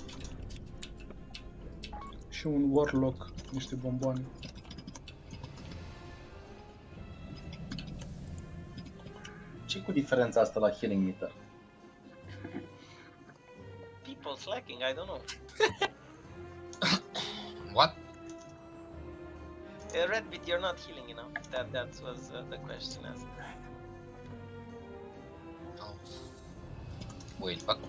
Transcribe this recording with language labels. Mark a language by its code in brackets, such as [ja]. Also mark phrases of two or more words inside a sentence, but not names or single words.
[ro] Și un Warlock, niște bomboane. Ce cu diferența asta la [en] healing meter? People slacking, I don't know. What? Redbit, you're not healing enough. That was the question asked. Wait, what?